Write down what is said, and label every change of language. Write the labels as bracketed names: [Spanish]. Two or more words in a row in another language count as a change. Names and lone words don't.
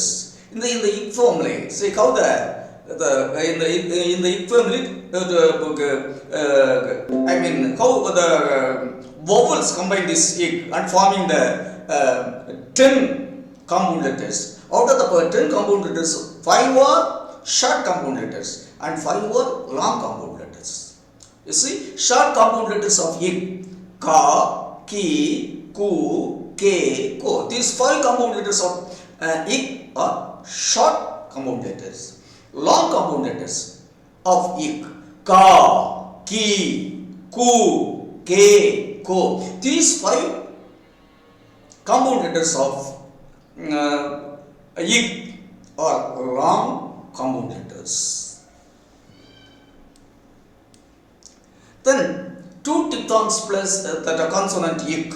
[English] In the ik family, see how in the ik family, I mean how the vowels combine this ik and forming the 10 compound letters. Out of the 10 compound letters, 5 are short compound letters and 5 are long compound letters. You see, short compound letters of ik, ka, ki, ku, ke, ko. These 5 compound letters of ik are short compound letters. Long compound letters of ik, ka, ki, ku, ke, ko. These 5 compound letters of ik are long compound letters. Then 2 diphthongs plus that are consonant ik.